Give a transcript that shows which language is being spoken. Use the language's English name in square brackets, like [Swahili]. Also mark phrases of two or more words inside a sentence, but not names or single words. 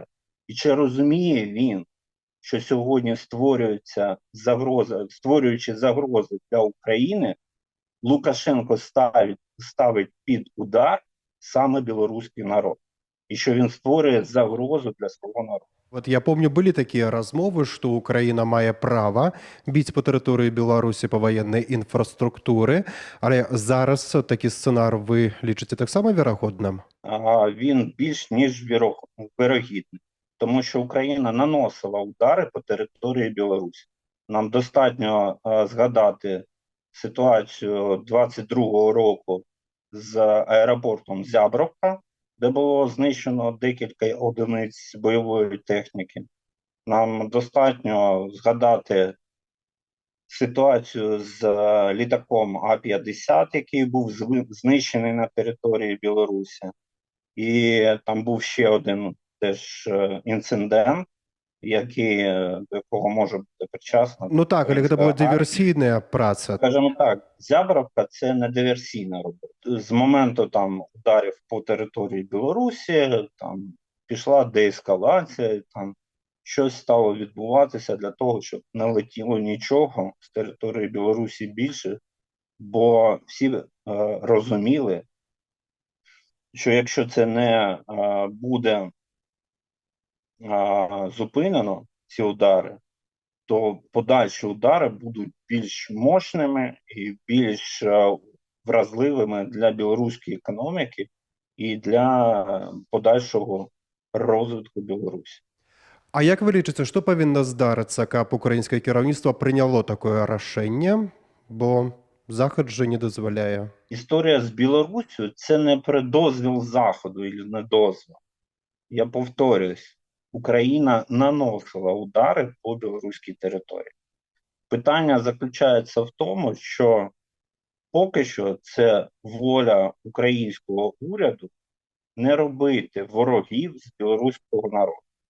[Ukrainian] І чи розуміє він, що сьогодні створюючи загрози для України, Лукашенко ставить під удар саме білоруський народ. І що він створює загрозу для свого народу. [Belarusian] Вот я помню, былі такія размовы, што Украіна мае права біць па тэрыторыі Беларусі па ваеннай інфраструктуры, але зараз такі сцэнар вы лічыце таксама верагодным? [Ukrainian] Він більш ніж вирогідний, тому що Україна наносила удари по території Білорусі. Нам достатньо згадати ситуацію 22-го року з аеропортом Зябровка, де було знищено декілька одиниць бойової техніки. Нам достатньо згадати ситуацію з літаком А-50, який був знищений на території Білорусі. І там був ще один теж інцидент, до якого може бути причасна [Belarusian] Ну так, але гэта [Ukrainian] українська [Belarusian] была [Ukrainian] армія. [Belarusian] диверсійная праца. [Ukrainian] Скажімо так, Зябровка – це не диверсійна робота. З моменту там ударів по території Білорусі там пішла деескалація, там щось стало відбуватися для того, щоб не летіло нічого з території Білорусі більше, бо всі розуміли, що якщо це не буде зупинено, ці удари, то подальші удари будуть більш мощними і більш вразливими для білоруської економіки і для подальшого розвитку Білорусі. [Belarusian] А як вы лічыце, што павінна здарыцца, каб украінскае кіраўніцтва прыняло такое рашэнне, бо захад жа не дазваляе? [Ukrainian] Історія з Білоруссю – це не про дозвіл Заходу і не дозвіл. Я повторююсь, Україна наносила удари по білоруській території. Питання заключається в тому, що поки що це воля українського уряду не робити ворогів з білоруського народу.